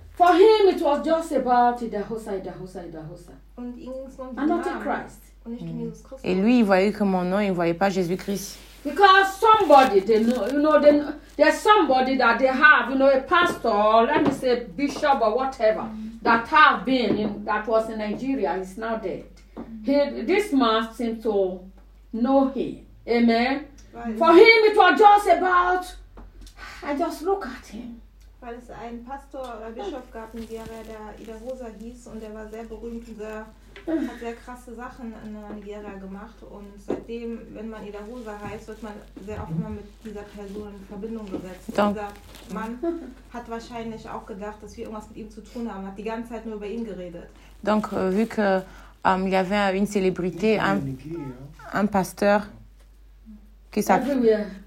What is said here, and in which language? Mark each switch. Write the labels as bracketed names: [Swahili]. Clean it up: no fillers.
[English] For him, it was just about Idahosa, Idahosa, Idahosa. And not a Christ. [French] Et lui, il voyait que mon nom, il voyait pas Jésus-Christ. [English] Because somebody, they know, you know, they know, there's somebody that they have, you know, a pastor, let me say bishop or whatever, that have been in, that was in Nigeria, he's now dead. This man seemed to know him. Amen. Right. For him, it was just about, I just look at him. [German] Weil es einen Pastor oder Bischof gab in Nigeria, der Idahosa hieß und der war sehr berühmt und hat sehr krasse Sachen in Nigeria gemacht. Und seitdem, wenn man Idahosa heißt, wird man sehr oft mal mit dieser Person in Verbindung gesetzt. Und dieser Mann hat wahrscheinlich auch gedacht, dass wir irgendwas mit ihm zu tun haben, hat die ganze Zeit nur über ihn geredet. [French] Donc, vu que il y avait une célébrité, un pasteur qui s'appelle...